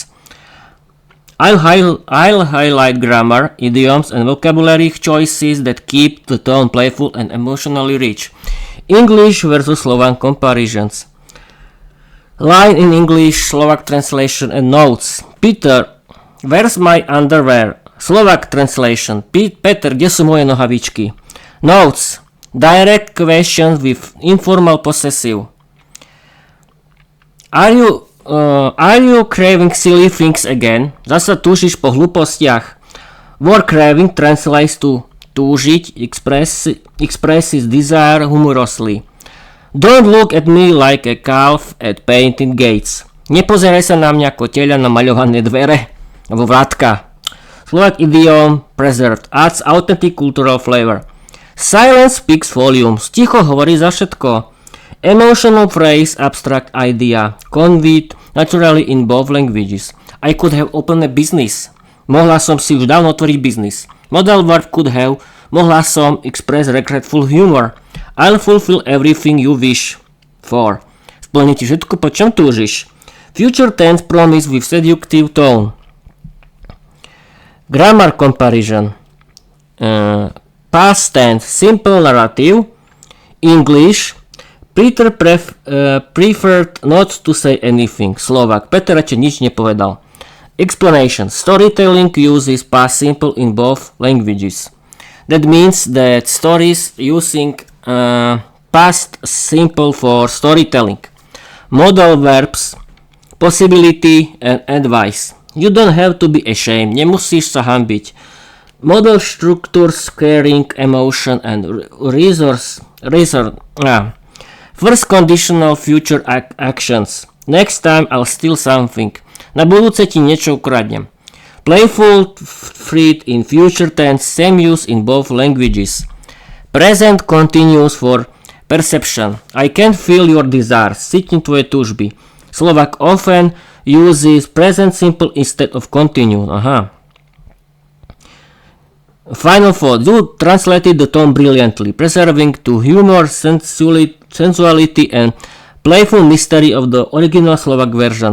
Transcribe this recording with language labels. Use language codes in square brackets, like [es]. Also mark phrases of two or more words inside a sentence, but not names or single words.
[en] I'll highlight grammar, idioms, and vocabulary choices that keep the tone playful and emotionally rich. English versus Slovak comparisons. Line in English, Slovak translation, and notes. Peter, where's my underwear? Slovak translation. [sk] Peter, kde sú moje nohavičky? [en] Notes. Direct questions with informal possessive. Are you craving silly things again? [sk] Zasa túžiš po hlúpostiach. [en] Word craving translates to túžiť, expresses desire humorously. Don't look at me like a calf at painted gates. [sk] Nepozeraj sa na mňa ako teľa na maľované dvere, alebo vrátka. [en] Slovak idiom preserved adds authentic cultural flavor. Silence speaks volumes. [sk] Ticho hovorí za všetko. [en] Emotional phrase, abstract idea. Conveyed naturally in both languages. I could have opened a business. [sk] Mohla som si už dávno otvoriť biznis. [en] Modal verb could have. [sk] Mohla som [en] express regretful humor. I'll fulfill everything you wish for. [sk] Splní ti všetko, po čom túžiš. [en] Future tense promise with seductive tone. Grammar comparison. Past tense, simple narrative. English. Peter preferred not to say anything. Slovak. [sk] Peter radšej nič nepovedal. [en] Explanation. Storytelling uses past simple in both languages. That means that stories using past simple for storytelling. Modal verbs, possibility and advice. You don't have to be ashamed. [sk] Nemusíš sa hanbiť. [en] Model structures, caring, emotion and resource. First conditional future actions. Next time I'll steal something. [sk] Na budúce ti niečo ukradnem. [en] Playful, freed in future tense, same use in both languages. Present continuous for perception. I can feel your desires. [sk] Cítim tvoje túžby. [en] Slovak often uses present simple instead of continuous. Aha. Final thought. You translated the tone brilliantly, preserving to humor, sensuality and playful mystery of the original Slovak version.